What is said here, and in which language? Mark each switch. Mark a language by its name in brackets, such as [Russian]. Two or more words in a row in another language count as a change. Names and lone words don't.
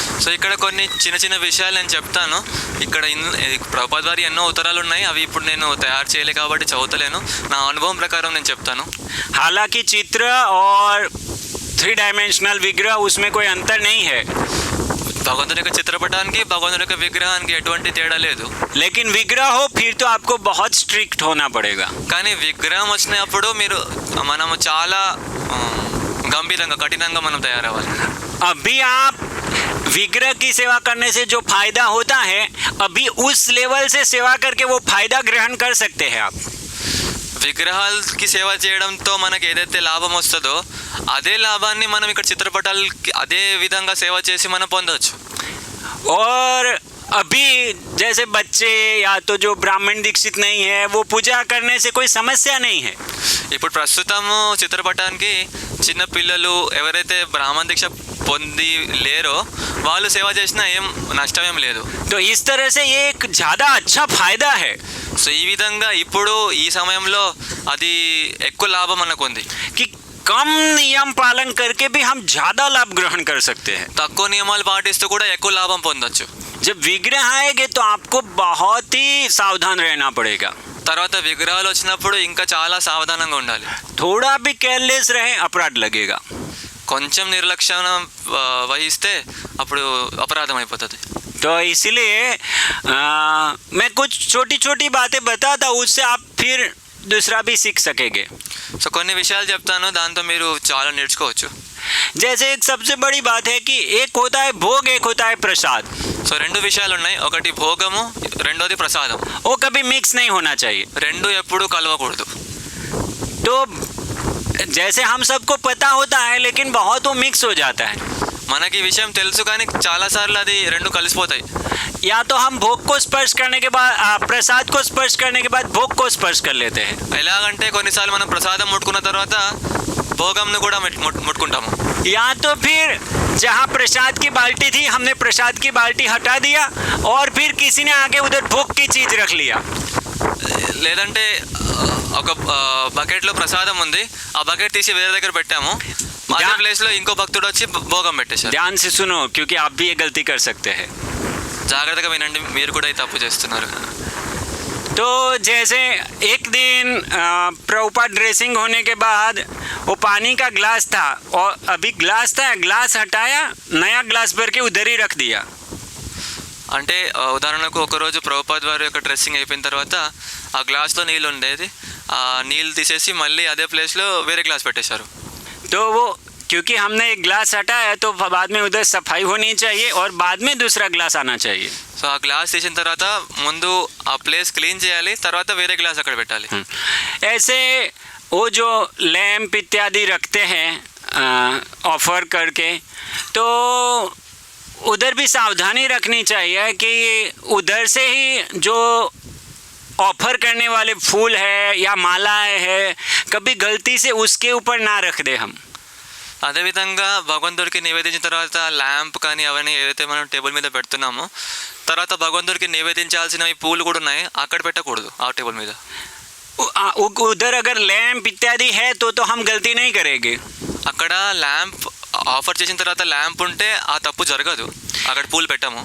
[Telugu] సో ఇక్కడ కొన్ని చిన్న చిన్న విషయాలు నేను చెప్తాను. ఇక్కడ ప్రభుపాద్ వారి ఎన్నో ఉత్తరాలు ఉన్నాయి, అవి ఇప్పుడు నేను తయారు చేయలే కాబట్టి చదువుతలేను. నా అనుభవం ప్రకారం నేను చెప్తాను. [Hindi] हालांकि चित्र और 3 डायमेंशनल विग्रह उसमें कोई अंतर नहीं है, [Telugu] భగవంతుని యొక్క చిత్రపటానికి భగవంతుని యొక్క విగ్రహానికి ఎటువంటి తేడా లేదు. [Hindi] लेकिन विग्रह हो फिर तो आपको बहुत स्ट्रिक्ट होना पड़ेगा. [Telugu] కానీ విగ్రహం వచ్చినప్పుడు మనము చాలా గంభీరంగా కఠినంగా మనం తయారవ్వాలి. [Hindi] अभी आप विग्रह की सेवा करने से जो फायदा होता है, अभी उस लेवल से सेवा करके वो फायदा ग्रहण कर सकते हैं आप. [Telugu] విగ్రహాలకి సేవ చేయడంతో మనకి ఏదైతే లాభం వస్తుందో అదే లాభాన్ని మనం ఇక్కడ చిత్రపటాలకి అదే విధంగా సేవ చేసి మనం పొందవచ్చు. [Hindi] और अभी जैसे बच्चे या तो जो ब्राह्मण दीक्षित नहीं है वो पूजा करने से कोई समस्या नहीं है. [Telugu] ఇప్పుడు ప్రస్తుతము చిత్రపటానికి చిన్న పిల్లలు ఎవరైతే బ్రాహ్మణ దీక్ష పొంది లేరో వాళ్ళు సేవ చేసినా ఏం నష్టం ఏం లేదు. [Hindi] तो इस तरह से ये एक ज़्यादा अच्छा फायदा है [Telugu] సో ఈ విధంగా ఇప్పుడు ఈ సమయంలో అది ఎక్కువ లాభం మనకు ఉంది. [Hindi] कि कम नियम पालन करके भी हम ज़्यादा लाभ ग्रहण कर सकते हैं. [Telugu] తక్కువ నియమాలు పాటిస్తూ కూడా ఎక్కువ లాభం పొందొచ్చు. [Hindi] जब विग्रह आएंगे तो आपको बहुत ही सावधान रहना पड़ेगा. [Telugu] తర్వాత విగ్రహాలు వచ్చినప్పుడు ఇంకా చాలా సావధానంగా ఉండాలి. [Hindi] थोड़ा भी केयरलेस रहे अपराध लगेगा. [Telugu] కొంచెం నిర్లక్ష్యం వహిస్తే అప్పుడు అపరాధం అయిపోతుంది. [Hindi] तो इसलिए मैं कुछ छोटी छोटी बातें बताता हूँ, उससे आप फिर दूसरा भी सीख सकेंगे. [Telugu] సో కొన్ని విషయాలు చెప్తాను, దాంతో మీరు చాలా నేర్చుకోవచ్చు. [Hindi] जैसे एक सबसे बड़ी बात है कि एक होता है भोग, एक होता है प्रसाद. [Telugu] సో రెండు విషయాలు ఉన్నాయి, ఒకటి భోగము, రెండోది ప్రసాదం. [Hindi] वो कभी मिक्स नहीं होना चाहिए. [Telugu] రెండు ఎప్పుడు కలవకూడదు. [Hindi] तो जैसे हम सबको पता होता है लेकिन बहुत वो मिक्स हो जाता है. [Telugu] మనకి ఈ విషయం తెలుసు కానీ చాలాసార్లు అది రెండు కలిసిపోతాయి. [Hindi] या तो हम भोग को स्पर्श करने के बाद प्रसाद को स्पर्श करने के बाद भोग को स्पर्श कर लेते हैं. [Telugu] ఎలాగంటే కొన్నిసార్లు మనం ప్రసాదం ముట్టుకున్న తర్వాత భోగంను కూడా ముట్టుకుంటాము. [Hindi] या तो फिर जहाँ प्रसाद की बाल्टी थी हमने प्रसाद की बाल्टी हटा दिया और फिर किसी ने आगे उधर भोग की चीज रख लिया. [Telugu] లేదంటే ఒక బకెట్లో ప్రసాదం ఉంది, ఆ బకెట్ తీసి వేరే దగ్గర పెట్టాము, అదే ప్లేస్లో ఇంకో భక్తుడు వచ్చి భోగం పెట్టేశారు. [Hindi] ध्यान से सुनो क्योंकि आप भी ये गलती कर सकते हैं. [Telugu] జాగ్రత్తగా వినండి, మీరు కూడా ఈ తప్పు చేస్తున్నారు. [Hindi] तो जैसे एक दिन प्रभुपाद ड्रेसिंग होने के बाद वो पानी का ग्लास था और अभी ग्लास था, ग्लास हटाया, नया ग्लास भर के उधर ही रख दिया. [Telugu] అంటే ఉదాహరణకు ఒకరోజు ప్రభుపాద్ వారి యొక్క డ్రెస్సింగ్ అయిపోయిన తర్వాత ఆ గ్లాస్లో నీళ్ళు ఉండేది, ఆ నీళ్ళు తీసేసి మళ్ళీ అదే ప్లేస్లో వేరే గ్లాస్ పెట్టేశారు. [Hindi] तो वो क्योंकि हमने एक ग्लास हटाया तो बाद में उधर सफाई होनी चाहिए और बाद में दूसरा ग्लास आना चाहिए. [Telugu] సో ఆ గ్లాస్ తీసిన తర్వాత ముందు ఆ [English] place clean [Telugu] చేయాలి, తర్వాత వేరే గ్లాస్ అక్కడ పెట్టాలి. [Hindi] ऐसे वो जो लैंप इत्यादि रखते हैं ऑफर करके, तो उधर भी सावधानी रखनी चाहिए कि उधर से ही जो ऑफर करने वाले फूल है या मालाएं है कभी गलती से उसके ऊपर ना रख दे हम. [Telugu] అదేవిధంగా భగవంతుడికి నివేదించిన తర్వాత ల్యాంప్ కానీ అవన్నీ ఏదైతే మనం టేబుల్ మీద పెడుతున్నామో తర్వాత భగవంతుడికి నివేదించాల్సినవి పూలు కూడా ఉన్నాయి, అక్కడ పెట్టకూడదు ఆ టేబుల్ మీద. [Hindi] उधर अगर लैंप इत्यादि है तो हम गलती नहीं करेंगे. [Telugu] అక్కడ [English] lamp offer [Telugu] చేసిన తర్వాత ల్యాంప్ ఉంటే ఆ తప్పు జరగదు, అక్కడ పూలు పెట్టాము.